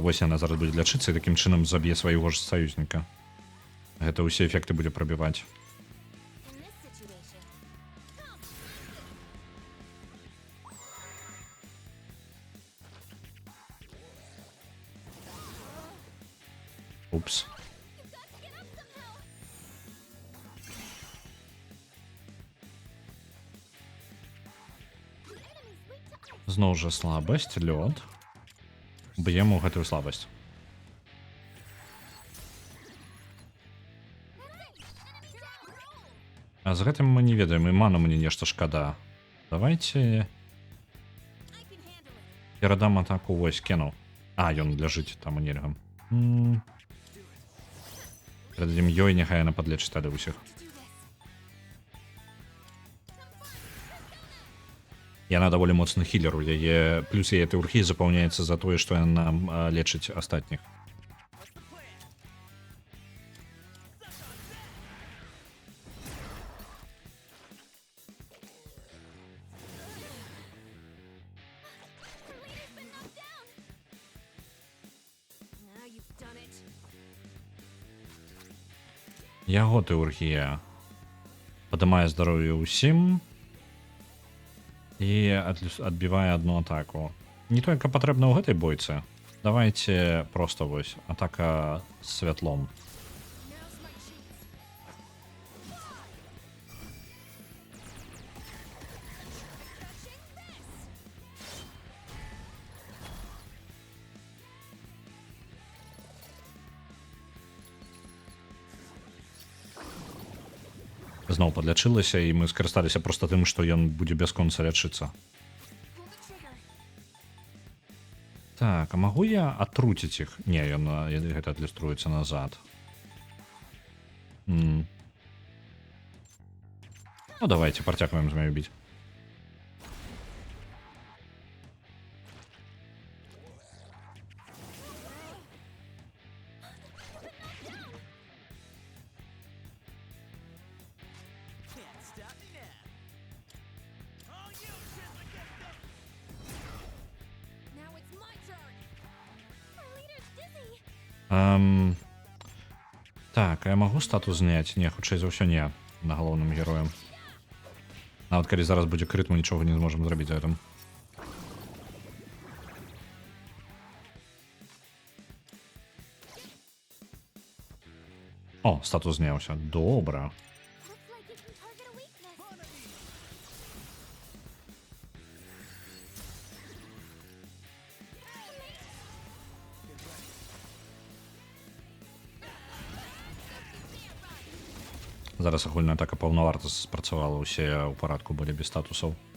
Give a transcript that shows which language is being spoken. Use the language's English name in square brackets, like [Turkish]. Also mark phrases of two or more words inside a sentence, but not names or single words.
[Belarusian] Вось яна зараз будзе лячыцца і такім чынам заб'е свайго ж саюзніка. Гэта ўсе эфекты будзе прабіваць. [English] In this situation, Упс. you've got to get up somehow. The enemy's weak to ice. [Belarusian] Зноў жа слабасць, лёд. Б'ем у гэтую слабасць. А з гэтым мы не ведаем, і ману мне нешта шкада. Давайте [English] I can handle it. [Belarusian] перадам атаку вось кену. А, ён ляжыць там у нельга. Перададзім ёй, няхай яна падлечыць тады ўсіх. Яна даволі моцны хілер, у яе плюс яе тэургія запаўняецца за тое, што яна лечыць астатніх. [English] The leader's been knocked down. Now you've done it. [Belarusian] Яго тэургія падымае здароўе ўсім і адбівае адну атаку. Не тое, каб патрэбна ў гэтай бойцы. Давайте просто вось атака святлом. [English] Now's my chance. Crushing this. [Belarusian] Зноў падлячылася, і мы скарысталіся проста тым, што ён будзе бясконца лячыцца. [English] Pull the trigger. [Belarusian] Так, а магу я атруціць іх? Не, ён гэта адлюструецца назад. Ну, давайте, працягваем змяю біць. [English] Can't stop me now. All you shit against them. Now it's my turn. Our leader's dizzy. [Belarusian] Так, а я магу статус зняць? Не, хутчэй за ўсё не. На галоўным героем. Нават калі зараз будзе крыт, мы нічога не зможам зрабіць за гэтым. О, статус зняўся. Добра. [English] Looks like you can target a weakness. [Belarusian] Зараз агульная атака паўнаварта спрацавала, усе ў парадку былі без статусаў.